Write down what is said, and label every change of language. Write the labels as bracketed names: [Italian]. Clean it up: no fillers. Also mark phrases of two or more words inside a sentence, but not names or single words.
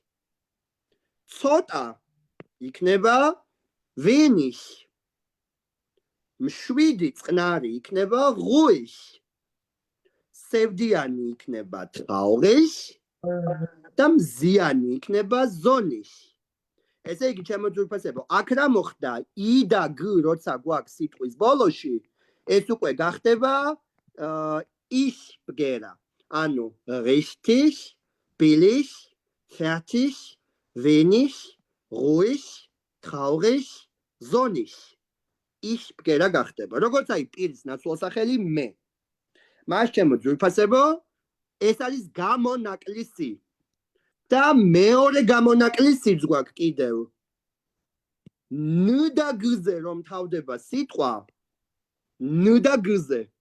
[Georgian] ცოტა იქნება wenig, მშვიდი წყნარი იქნება ruhig, სევდიანი იქნება traurig და მზიანი იქნება sonnig. ესე იგი ჩემო ძვირფასებო, აქ რა მოხდა? I და G როცა გვაქვს სიტყვის ბოლოში, ეს უკვე გახდება ის ბგერა. [German] ანუ richtig, billig, fertig, wenig, ruhig, traurig, sonnig. [Georgian] ის ბგერა გახდება. როგორც აი პირის ნაცვალსახელი მე. მას ჩემო ძვირფასებო, ეს არის გამონაკლისი. და მეორე გამონაკლისიც გვაქვს კიდევ. ნ და გ-ზე რომ თავდება სიტყვა, ნ და გ-ზე.